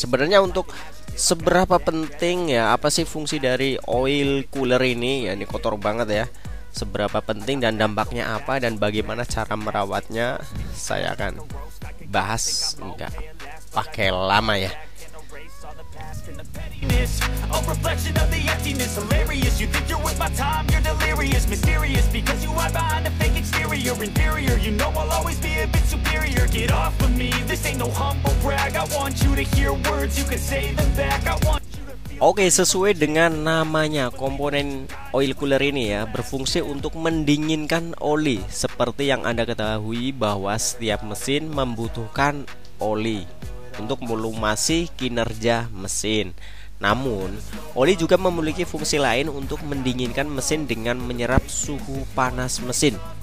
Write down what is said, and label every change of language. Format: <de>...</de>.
<id>Sebenarnya untuk seberapa penting ya, apa sih fungsi dari oil cooler ini ya, ini kotor banget ya. Seberapa penting dan dampaknya apa dan bagaimana cara merawatnya, saya akan bahas, enggak pakai lama ya.</id> <en>A reflection of the emptiness, hilarious. You think you're worth my time, you're delirious. Mysterious, because you hide behind a fake exterior. Inferior, you know I'll always be a bit superior. Get off of me, this ain't no humble brag. I want you to hear words, you can say them back. I want you to feel...</en> <id>Oke, sesuai dengan namanya, komponen oil cooler ini ya berfungsi untuk mendinginkan oli. Seperti yang Anda ketahui bahwa setiap mesin membutuhkan oli untuk melumasi kinerja mesin. Namun, oli juga memiliki fungsi lain untuk mendinginkan mesin dengan menyerap suhu panas mesin.</id>